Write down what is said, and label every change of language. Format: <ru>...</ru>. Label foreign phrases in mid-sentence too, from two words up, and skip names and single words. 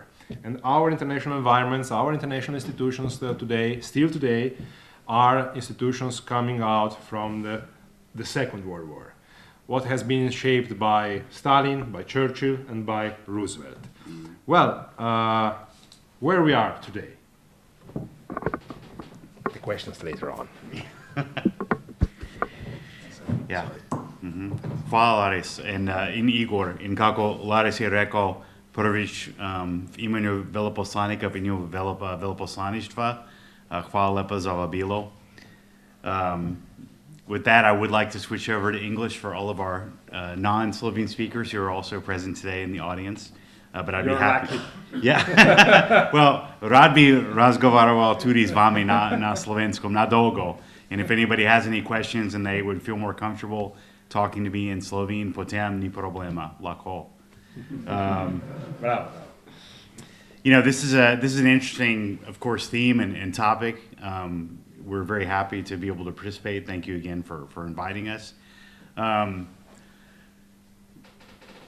<en>And our international environments, our international institutions still today, are institutions coming out from the Second World War. What has been shaped by Stalin, by Churchill, and by Roosevelt. Well, where we are today. The questions later on.</en> <sl>Ja. Hvala, Laris. In Igor, in kako Laris je rekao, prvič v imenu veleposlanika, v imenu Veleposlaništva, hvala lepa za vabilo.</sl> <en>With that, I would like to switch over to English for all of our non-Slovene speakers who are also present today in the audience. But I'd be happy. Yeah. Well,</en> <sl>rad bi razgovaroval tudi z vami na slovenskom, na dolgo.</sl> <en>And if anybody has any questions and they would feel more comfortable talking to me in Slovene,</en> <sl>potem ni problema, lako.</sl> <en>You know, this is an interesting, of course, theme and topic. We're very happy to be able to participate. Thank you again for inviting us.</en>